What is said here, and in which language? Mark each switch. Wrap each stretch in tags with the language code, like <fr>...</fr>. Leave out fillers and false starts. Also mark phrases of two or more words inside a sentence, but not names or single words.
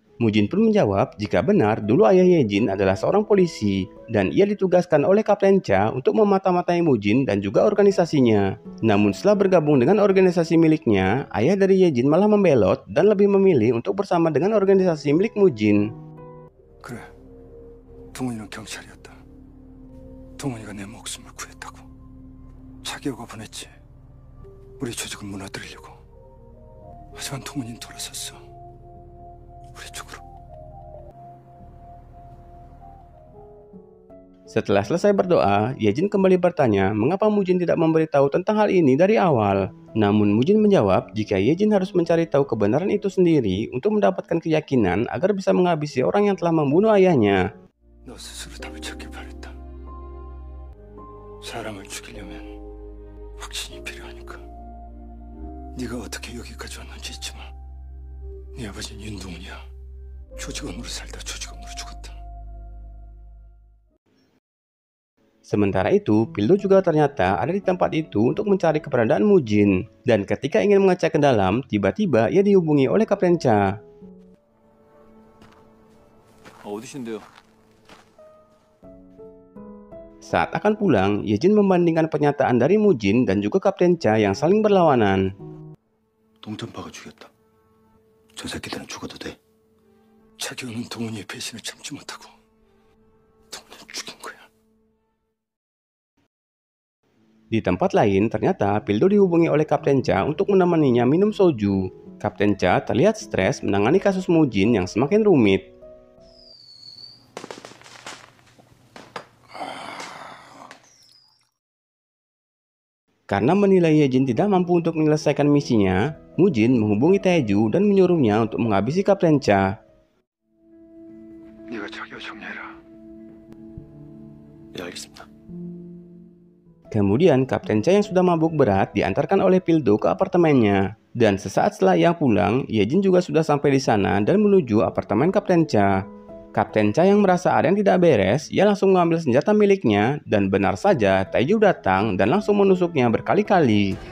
<id>Mujin pun menjawab jika benar dulu ayah Yejin adalah seorang polisi dan ia ditugaskan oleh Kapten Cha untuk memata-matai Mujin dan juga organisasinya. Namun setelah bergabung dengan organisasi miliknya, ayah dari Yejin malah membelot dan lebih memilih untuk bersama dengan organisasi milik Mujin.</id> <ko>그래, 동훈이는 경찰이었다. 동훈이가 내 목숨을 구했다고. 자기가 보냈지. 우리 조직을 무너뜨리려고. 하지만 동훈이는 돌아섰어. 우리 쪽으로.</ko> <id>Setelah selesai berdoa, Yejin kembali bertanya mengapa Mujin tidak memberitahu tentang hal ini dari awal. Namun Mujin menjawab jika Yejin harus mencari tahu kebenaran itu sendiri untuk mendapatkan keyakinan agar bisa menghabisi orang yang telah membunuh ayahnya.</id> <ko>너 스스로 답을 찾길 바랬다. 사람을 죽이려면 확신이 필요하니까. 네가 어떻게 여기까지 왔는지 있지만 네 아버지는 윤동훈이야. 조직원으로 살다 조직원으로 죽었다.</ko> <id>Sementara itu, Pildo juga ternyata ada di tempat itu untuk mencari keberadaan Mujin. Dan ketika ingin mengecek ke dalam, tiba-tiba ia dihubungi oleh Kapten Cha.</id> <ko>어디신데요?</ko> <id>Saat akan pulang, Yejin membandingkan pernyataan dari Mujin dan juga Kapten Cha yang saling berlawanan.</id> <ko>동전파가 죽였다. 저 새끼들은 죽어도 돼. 차기호는 동훈이의 배신을 참지 못하고 동훈이를 죽인 거야.</ko> <id>Di tempat lain, ternyata Pildo dihubungi oleh Kapten Cha untuk menemaninya minum soju. Kapten Cha terlihat stres menangani kasus Mujin yang semakin rumit. Karena menilai Yejin tidak mampu untuk menyelesaikan misinya, Mujin menghubungi Taeju dan menyuruhnya untuk menghabisi Kapten Cha.</id> <ko>네가 차기호 정리해라. 예, 알겠습니다.</ko> <id>Kemudian Kapten Cha yang sudah mabuk berat diantarkan oleh Pildo ke apartemennya. Dan sesaat setelah ia pulang, Yejin juga sudah sampai di sana dan menuju apartemen Kapten Cha. Kapten Cha yang merasa ada yang tidak beres, ia langsung mengambil senjata miliknya dan benar saja Taeju datang dan langsung menusuknya berkali-kali.</id>